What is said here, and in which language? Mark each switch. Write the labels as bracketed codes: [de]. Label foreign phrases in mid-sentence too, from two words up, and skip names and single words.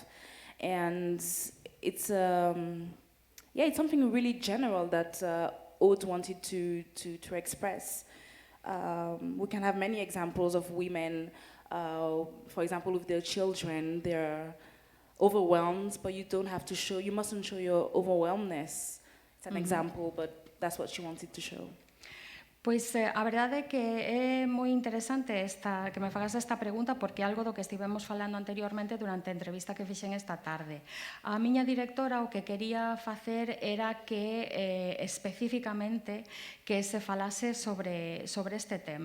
[en] And it's something really general that Aude wanted to express. We can have many examples of women, for example, with their children, they're overwhelmed, but you mustn't show your overwhelmness. It's an example, but that's what she wanted to show. [gl] Pois a verdade é que é moi interesante que me fagas esta pregunta porque é algo do que estivemos falando anteriormente durante a entrevista que fixen esta tarde. A miña directora o que quería facer era que especificamente que se falase sobre este tema.